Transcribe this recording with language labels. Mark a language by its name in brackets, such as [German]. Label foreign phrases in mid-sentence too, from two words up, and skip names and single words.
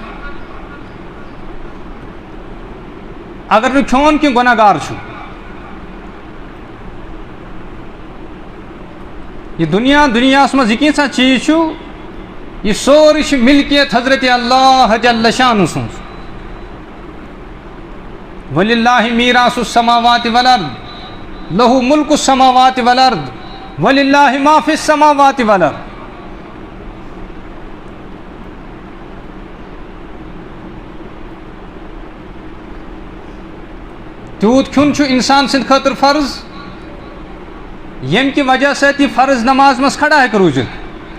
[Kashmiri] اگر نہٕ کھیوٚن کینٛہہ گۄناہ گار چھُ. یہ دنیاہس منٛز یہِ کینٛژھا چیٖز چھُ، یہ سورُے چھُ مِلکیت حضرت اللہ جل شانہ سٕنٛز. [Arabic] وَلِلَّهِ میٖراثُ السَّماواتِ وَالْأَرْضِ، لہو ملک السماوات والارض وللہ ما فی السماوات والارض. [Kashmiri] تیوت کھیون چھُ انسان سٕنٛدِ خٲطرٕ فرض ییٚمہِ کہِ وجہ سۭتۍ یہِ فرض نماز منٛز کھڑا ہیٚکہِ روٗزِتھ.